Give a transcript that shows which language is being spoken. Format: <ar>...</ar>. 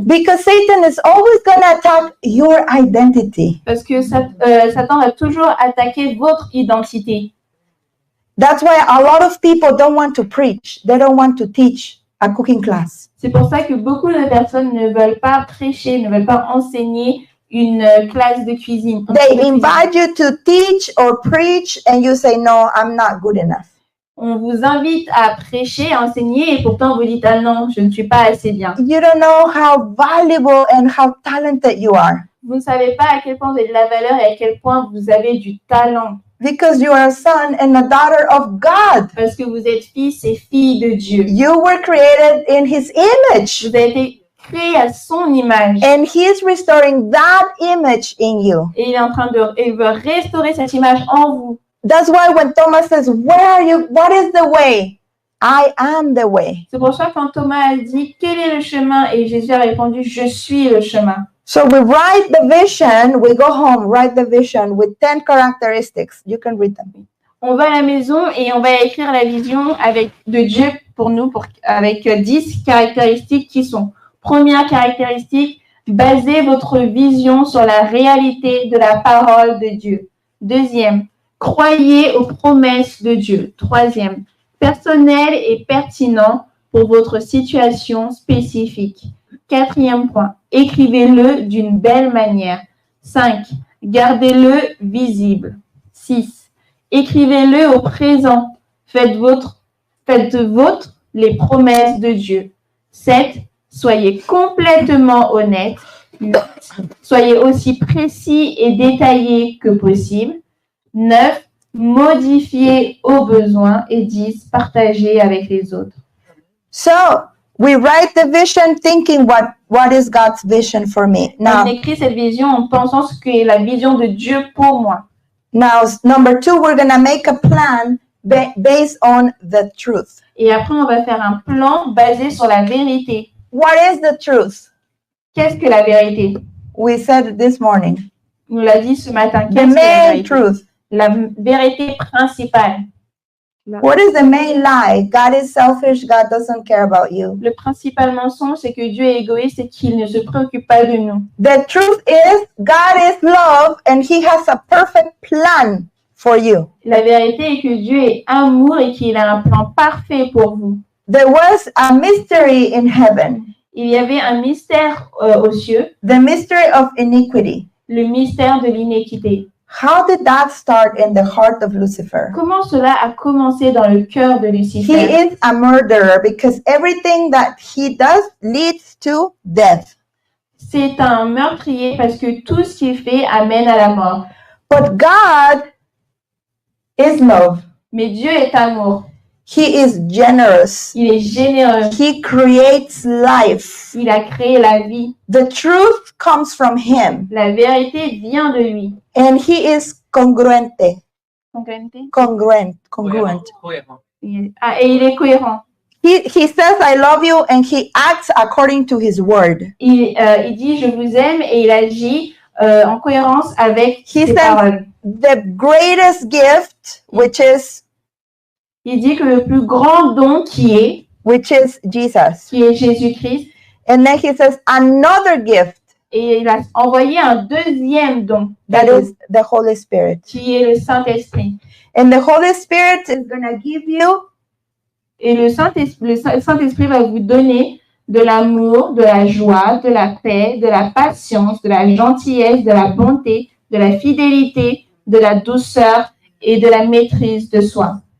<en>Because Satan is always going to attack your identity.</en> <fr>Parce que Satan va toujours attaquer votre identité.</fr> <en>That's why a lot of people don't want to preach. They don't want to teach a cooking class.</en> <fr>C'est pour ça que beaucoup de personnes ne veulent pas prêcher, ne veulent pas enseigner une classe de cuisine.</fr> <en>They invite you to teach or preach and you say, no, I'm not good enough.</en> <fr>On vous invite à prêcher, à enseigner et pourtant vous dites, ah non, je ne suis pas assez bien.</fr> <en>You don't know how valuable and how talented you are.</en> <fr>Vous ne savez pas à quel point vous avez de la valeur et à quel point vous avez du talent.</fr> <en>because you are a son and a daughter of God.</en> <fr>Parce que vous êtes fils et filles de Dieu.</fr> <en>You were created in His image,</en> <fr>Vous avez été créés à son image.</fr> <en>and He is restoring that image in you.</en> <fr>Et il est en train il veut restaurer cette image en vous.</fr> <en>That's why when Thomas says, "Where are you? What is the way?" I am the way.</en> <fr>C'est pour ça que quand Thomas a dit, quel est le chemin? Et Jésus a répondu, je suis le chemin.</fr> <en>So we write the vision, we go home, write the vision with 10 characteristics. You can read them.</en> <fr>On va à la maison et on va écrire la vision de Dieu pour nous, avec 10 caractéristiques qui sont: première caractéristique, basez votre vision sur la réalité de la parole de Dieu. Deuxième, croyez aux promesses de Dieu. Troisième, personnel et pertinent pour votre situation spécifique. Quatrième point, écrivez-le d'une belle manière. 5. Gardez-le visible. 6. Écrivez-le au présent. Faites vôtre les promesses de Dieu. 7. Soyez complètement honnête. 8. Soyez aussi précis et détaillé que possible. 9. Modifiez au besoin. Et 10. Partagez avec les autres.</fr> <en>So we write the vision thinking what is God's vision for me.</en> <fr>On</fr> <en>Now,</en> <fr>écrit cette vision en pensant ce qu'est la vision de Dieu pour moi.</fr> <en>number 2, we're going to make a plan based on the truth.</en> <fr>Et après, on va faire un plan basé sur la vérité.</fr> <en>What is the truth?</en> <fr>Qu'est-ce que la vérité?</fr> <en>We said it this morning.</en> <fr>On l'a dit ce matin.</fr> <en>The</en> <fr>Qu'est-ce que la</fr> <en>main</en> <fr>vérité?</fr> <en>truth.</en> <fr>La vérité principale.</fr> <en>What is the main lie? God is selfish. God doesn't care about you.</en> <fr>Le principal mensonge, c'est que Dieu est égoïste et qu'il ne se préoccupe pas de nous.</fr> <en>The truth is God is love and He has a perfect plan for you.</en> <fr>La vérité est que Dieu est amour et qu'il a un plan parfait pour vous.</fr> <en>There was a mystery in heaven,</en> <fr>Il y avait un mystère aux cieux,</fr> <en>the mystery of iniquity.</en> <fr>le mystère de l'iniquité.</fr> <en>How did that start in the heart of Lucifer?</en> <fr>Comment cela a commencé dans le cœur de</fr> <en>He</en> <fr>Lucifer?</fr> <en>is a murderer because everything that he does leads to death.</en> <fr>C'est un meurtrier parce que tout ce qu'il fait amène à la mort.</fr> <en>But God is love.</en> <fr>Mais Dieu est amour.</fr> <en>He is generous.</en> <fr>Il est généreux.</fr> <en>He creates life.</en> <fr>Il a créé la vie.</fr> <en>The truth comes from Him,</en> <fr>La vérité vient de lui.</fr> <en>and He is congruente.</en> <es>Congruente.</es> <en>Congruent.</en> <fr>Cohérent. Et il est cohérent.</fr> <en>He says, "I love you," and He acts according to His word.</en> <fr>Il dit je vous aime et il agit en cohérence avec</fr> <en>He says</en> <fr>paroles.</fr> <en>the greatest gift, which is</en> <fr>Il dit que le plus grand don qui est</fr> <en>Jesus.</en> <fr>Jésus-Christ,</fr> <en>And then He says another gift,</en> <fr>et il a envoyé un deuxième don,</fr> <en>that is the Holy Spirit.</en> <fr>qui est le Saint-Esprit.</fr> <en>And the Holy Spirit is going to give you</en> <fr>Et le Saint-Esprit va vous donner de l'amour, de la joie, de la paix, de la patience, de la gentillesse, de la bonté, de la fidélité, de la douceur et de la maîtrise de soi.</fr>